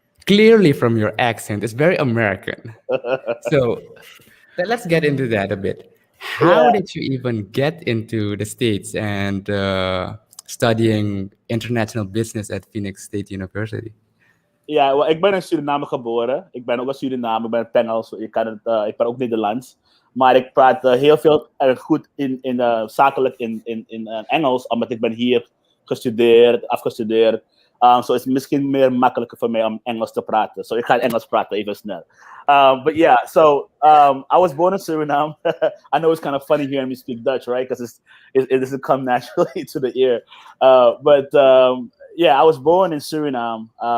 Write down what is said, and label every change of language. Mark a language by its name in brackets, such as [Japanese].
[English] clearly from your accent, it's very American. So let's get into that a bit. How Yeah, did you even get into the States and studying international business at Phoenix State University? [Dutch] ja, wel, ik ben in Suriname geboren. Ik ben ook een Suriname, ik ben Pengel, ik ben ook Nederlands. Maar ik praat heel veel erg goed zakelijk in Engels, omdat ik ben hier gestudeerd, afgestudeerd. [English] So it's [Dutch] misschien meer makkelijker voor mij om Engels te praten. So ik ga Engels praten even snel. [English] But yeah, so I was born in Suriname. I know it's kind of funny hearing me speak Dutch, right? Because it doesn't come naturally to the ear. But yeah, I was born in Suriname.